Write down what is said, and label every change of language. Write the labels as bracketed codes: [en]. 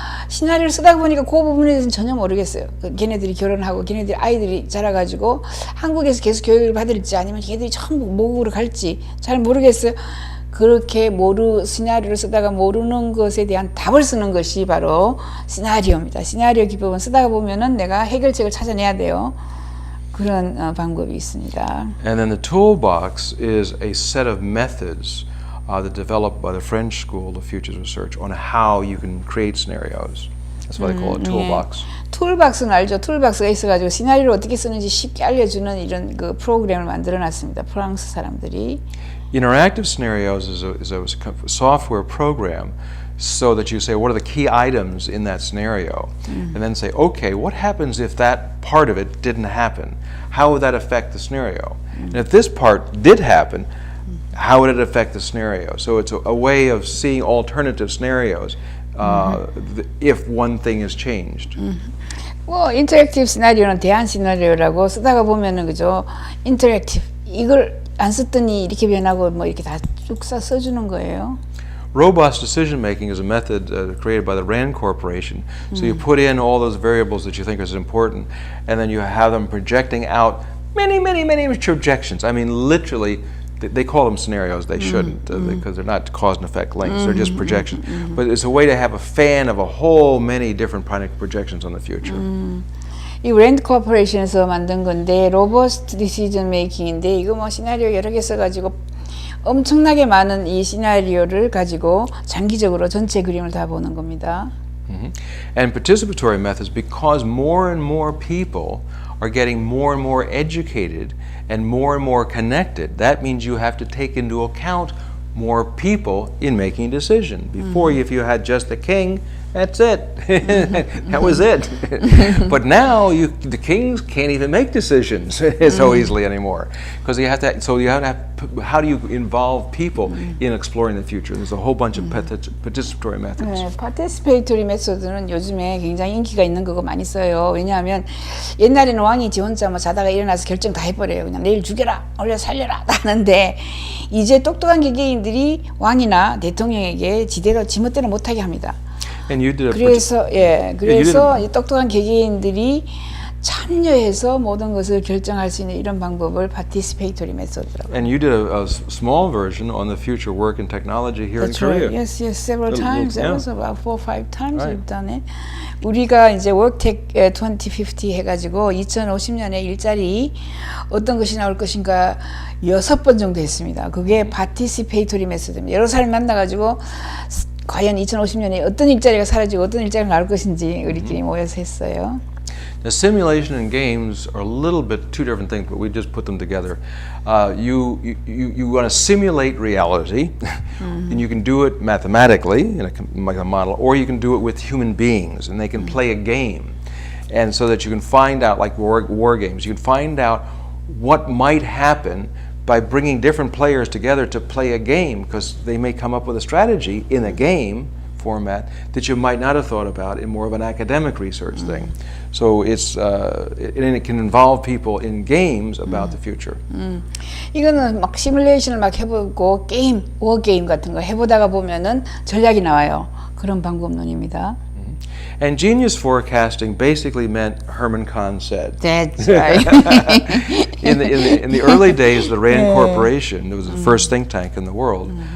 [ko] 시나리오를 쓰다 보니까 그 부분에 대해서는 전혀 모르겠어요. 걔네들이 결혼하고 걔네들이 아이들이 자라가지고 한국에서 계속 교육을 받을지 아니면 걔네들이 전부 모국으로 갈지 잘 모르겠어요. 그렇게 시나리오를 쓰다가 모르는 것에 대한 답을 쓰는 것이 바로 시나리오입니다. 시나리오 기법은 쓰다가 보면은 내가 해결책을 찾아내야 돼요. 그런 방법이 있습니다. [en] And then the toolbox is a set of methods that developed by the French School of Futures Research on how you can create scenarios. That's why they call it toolbox. [ko] 예. 툴박스는 알죠. 툴박스가 있어가지고 시나리오를 어떻게 쓰는지 쉽게 알려주는 이런 그 프로그램을 만들어놨습니다. 프랑스 사람들이. [en] Interactive scenarios is a software program so that you say, what are the key items in that scenario? And then say, okay, what happens if that part of it didn't happen? How would that affect the scenario? And if this part did happen, how would it affect the scenario? So it's a way of seeing alternative scenarios if one thing is changed. [ko] 뭐 인터랙티브 시나리오는 대안 시나리오라고 쓰다가 보면은 그죠. 인터랙티브 이걸 안 썼더니 이렇게 변하고 뭐 이렇게 다 쭉 써주는 거예요. [en] Robust decision making is a method created by the RAND Corporation. So you put in all those variables that you think is important, and then you have them projecting out many projections. I mean, literally, they call them scenarios. They shouldn't because they're not cause and effect links. They're just projections. But it's a way to have a fan of a whole many different projections on the future. [ko] 이 랜드 코퍼레이션에서 만든 건데 로버스트 디시전 메이킹인데 이거 뭐 시나리오 여러 개 써가지고 엄청나게 많은 이 시나리오를 가지고 장기적으로 전체 그림을 다 보는 겁니다. [en] And participatory methods, because more and more people are getting more and more educated and more connected, that means you have to take into account more people in making a decision. Before, if you had just the king, that's it. That was it. But now the kings can't even make decisions so easily anymore because you have to. So you have to have. How do you involve people in exploring the future? There's a whole bunch of participatory methods. [ko] 네, 파티시페이토리 메소드는 요즘에 굉장히 인기가 있는 거고 많이 써요. 왜냐하면 옛날에는 왕이 지 혼자 뭐 자다가 일어나서 결정 다 해버려요. 그냥 내일 죽여라, 오늘 살려라 하는데 이제 똑똑한 개개인들이 왕이나 대통령에게 지대로 지멋대로 못하게 합니다. [en] And you did a [ko] 그래서 이 똑똑한 개개인들이 참여해서 모든 것을 결정할 수 있는 이런 방법을 participatory method라고. [en] And you did a small version on the future work and technology here That's in Korea. Right. Yes, several times. That was about 4 or 5 times Right. we've done it. [ko] 우리가 이제 WorkTech 2050 해가지고 2050년에 일자리 어떤 것이 나올 것인가 6번 정도 했습니다. 그게 participatory method입니다. 여러 사람 만나가지고 과연 2050년에 어떤 일자리가 사라지고 어떤 일자리가 나올 것인지 우리끼리 모여서 했어요. [en] The simulation and games are a little bit two different things, but we just put them together. You want to simulate reality, and you can do it mathematically like a model, or you can do it with human beings, and they can play a game, and so that you can find out, like war games, you can find out what might happen by bringing different players together to play a game, because they may come up with a strategy in a game format that you might not have thought about in more of an academic research thing. So and it can involve people in games about the future. [ko] 이거는 막 시뮬레이션을 막 해보고 워 게임 같은 거 해보다가 보면은 전략이 나와요. 그런 방법론입니다. [en] And genius forecasting basically meant Herman Kahn said. That's right. In the early days of the Rand Corporation, it was the first think tank in the world.